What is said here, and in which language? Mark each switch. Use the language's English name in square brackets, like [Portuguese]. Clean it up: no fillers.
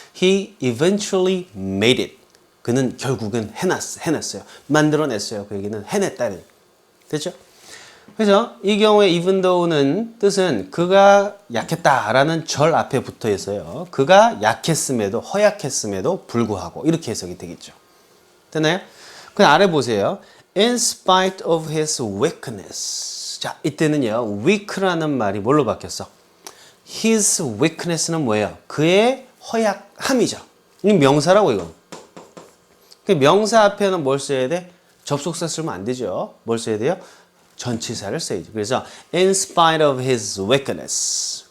[English] He eventually made it. [Korean] 그는 결국은 해냈어요. 만들어냈어요. 그 얘기는 해냈다는. 됐죠? 그래서 이 경우에 even though는 뜻은 그가 약했다라는 절 앞에 붙어 있어요. 그가 약했음에도 허약했음에도 불구하고 이렇게 해석이 되겠죠. 됐나요? 그 아래 보세요. [English] In spite of his weakness. [Korean] 자, 이때는요. weak라는 말이 뭘로 바뀌었어? His weakness는 뭐예요? 그의 허약함이죠. 이 명사라고 이건. 그 명사 앞에는 뭘 써야 돼? 접속사 쓰면 안 되죠. 뭘 써야 돼요? 전치사를 써야죠. 그래서 [English] in spite of his weakness.